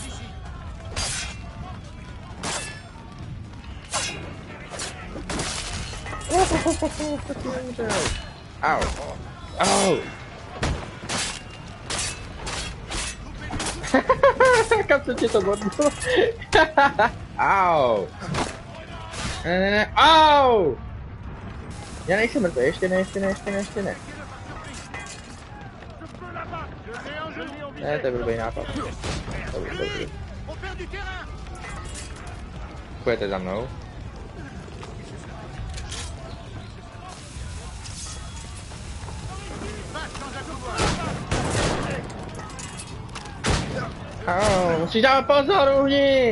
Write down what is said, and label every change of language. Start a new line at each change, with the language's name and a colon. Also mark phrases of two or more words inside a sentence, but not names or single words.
Czech: Au. Au. Kam jsem tě to bodnul? Au. Ne. Au. Já nejsem mrtvý, ještě ne. Ne, to je blbý nápad. Dobrý. Půjdete za mnou. Musíš dávat pozor, uhni!